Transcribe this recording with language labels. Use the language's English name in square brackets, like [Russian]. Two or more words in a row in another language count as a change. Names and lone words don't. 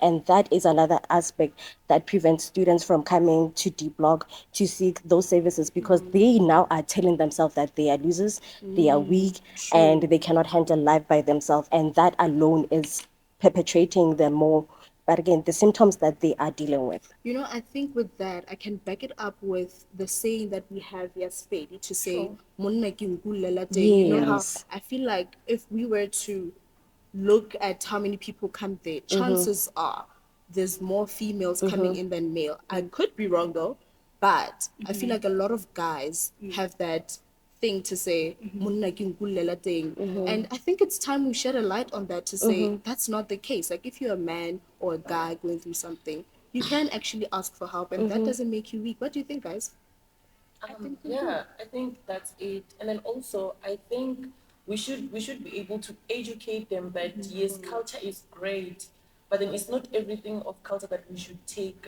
[English] And that is another aspect that prevents students from coming to D Block to seek those services, because they now are telling themselves that they are losers, they are weak, and they cannot handle life by themselves. And that alone is perpetrating the more, but again, the symptoms that they are dealing with. You know, I think with that, I can back it up with the saying that we have here, Spade, to say, [Southern Sotho] "Monna ke nkulela teng." [English] You know how Yes. I feel like if we were to look at how many people come there, chances are there's more females coming in than male. I could be wrong though, but I feel like a lot of guys have that thing to say, [Southern Sotho] "Monna ke nkulela teng." [English] And I think it's time we shed a light on that to say that's not the case. Like if you're a man or a guy going through something, you can actually ask for help, and that doesn't make you weak. What do you think, guys? I think that's it. And then also, I think we should be able to educate them that yes, culture is great, but then it's not everything of culture that we should take.